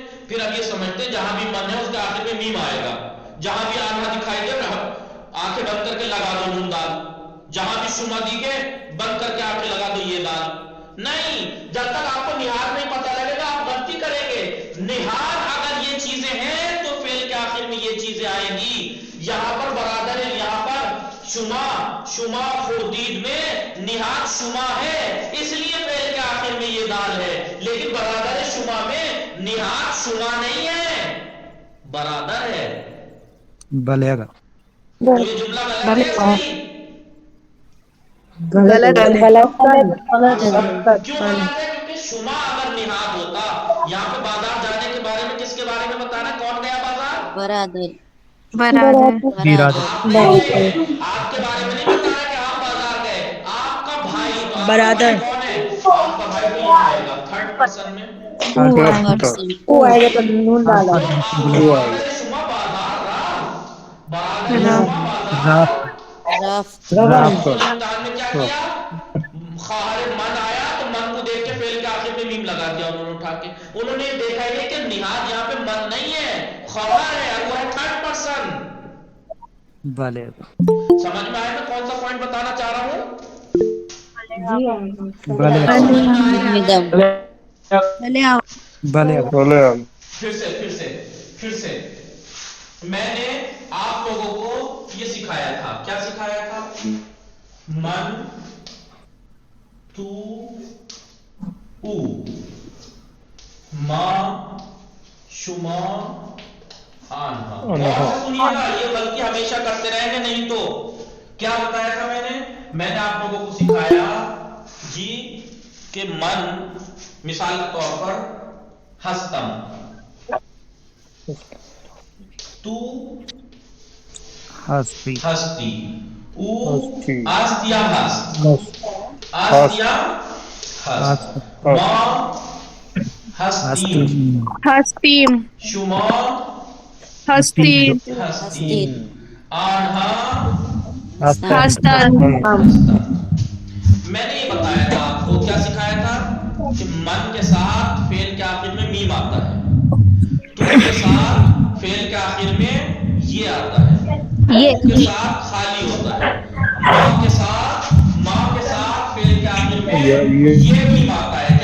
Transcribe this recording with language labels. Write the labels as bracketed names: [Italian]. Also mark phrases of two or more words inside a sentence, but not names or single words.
[Urdu] پھر اب یہ سمجھتے ہیں جہاں بھی من ہے اس کے آخر میں میم آئے گا، جہاں بھی آنہا دکھائی دے آنکھیں بند کر کے لگا دو نون دال، جہاں بھی شما دی گئے بند کر کے آنکھیں لگا دو یہ دال. نہیں، جب تک آپ کو نہاد نہیں پتہ لگے گا آپ غلطی کریں گے. نہاد اگر یہ چیزیں ہیں تو فعل کے آخر میں یہ چیزیں آئیں گی. یہاں پر برادر ہے، یہاں پر [Persian] شما خوردید [Urdu] میں نہاد شما ہے، اس لیے فعل کے آخر میں یہ دال ہے. لیکن [Persian] برادر شما [Urdu] میں نہاد شما نہیں ہے. برادر ہے. [Persian] بلے آگا. [Urdu] تو یہ جملہ غلط ہے یا صحیح؟ غلط ہے. کیوں غلط ہے؟ کیونکہ شما اگر نہاد ہوتا، یہاں پہ بازار جانے کے بارے میں کس کے بارے میں بتا رہا ہے؟ کون گیا بازار؟ برادر برادر. آپ نہیں گئے، آپ کے بارے میں نہیں بتا رہا کہ آپ بازار گئے، آپ کا بھائی. تو آپ کا بھائی کون ہے؟ آپ کا بھائی تو یہاں آئے گا تھرڈ پرسن میں. او آئے گا تو نون ڈالا. [Persian] آپ برادر شما بازار رہا، برادر شما بازار. [Urdu] راف. امتحان میں کیا کیا؟ [Persian] خواہر من [Urdu] آیا تو من کو دیکھ کے فعل کے آخر میں میم لگا دیا انہوں نے اٹھا کے. انہوں نے دیکھا یہ کہ نہاد یہاں پہ من نہیں ہے، خواہر ہے، اور وہ ہے تھرڈ پرسن. [Persian] بلے آگا. [Urdu] سمجھ میں آیا میں کون سا پوائنٹ بتانا چاہ رہا ہوں؟ [Persian] بلے آگا. [Urdu] سمجھ میں آیا؟ [Persian] بلے آگا. [Urdu] پھر سے میں نے آپ لوگوں کو یہ سکھایا تھا. کیا سکھایا تھا؟ [Persian] من، تو، او، ما، شما، آنہا. [Urdu] غور سے سنیے گا، یہ بلکہ ہمیشہ کرتے رہیں گے. نہیں تو کیا بتایا تھا میں نے آپ لوگوں کو سکھایا جی کہ من مثال کے طور پر ہستم، تو [Persian] ہستی. ہستی، او آست یا ہست، آست یا ہست، ما ہستی، Hastim. شما Hastin. ہستی، آنہا Hastan. ہستن. [Urdu] میں نے یہ بتایا تھا آپ کو، کیا سکھایا تھا کہ من کے ساتھ فعل کے آخر میں میم آتا ہے، تو کے ساتھ فعل کے آخر میں یہ آتا ہے، او کے ساتھ خالی ہوتا ہے، ماں کے ساتھ فعل کے آخر میں یہ میم آتا ہے.